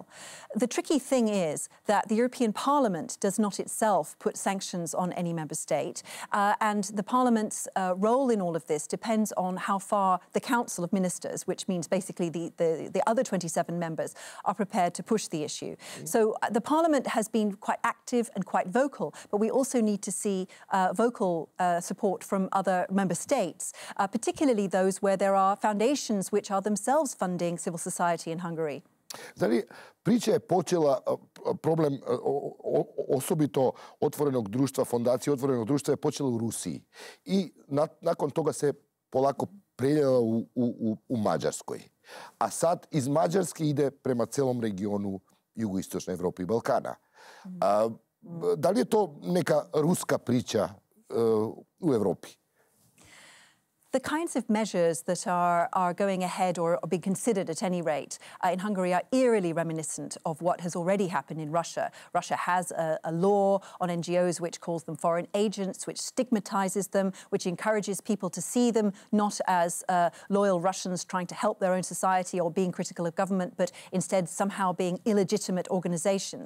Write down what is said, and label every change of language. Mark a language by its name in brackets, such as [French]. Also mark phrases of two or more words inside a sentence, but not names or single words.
[English] The tricky thing is that the European Parliament does not itself put sanctions on any member state, and the Parliament's role in all of this depends on how far the Council of Ministers, which means basically the other 27 members, are prepared to push the issue. So the Parliament has been quite active and quite vocal, but we also need to see vocal support from other member states, particularly those where there are foundations which are themselves funding civil society in Hungary. [Serbian] Znači, priča je počela, problem osobito otvorenog društva, Fondacije Otvorenog društva je počela u Rusiji. I nakon toga se polako preljela u Mađarskoj. A sad iz Mađarske ide prema celom regionu jugoistočne Evrope i Balkana. Da li je to neka ruska priča u Evropi? [English] The kinds of measures that are going ahead or being considered at any rate in Hungary are eerily reminiscent of what has already happened in Russia. Russia has a law on NGOs which calls them foreign agents, which stigmatizes them, which encourages people to see them not as loyal Russians trying to help their own society or being critical of government, but instead somehow being illegitimate organizations.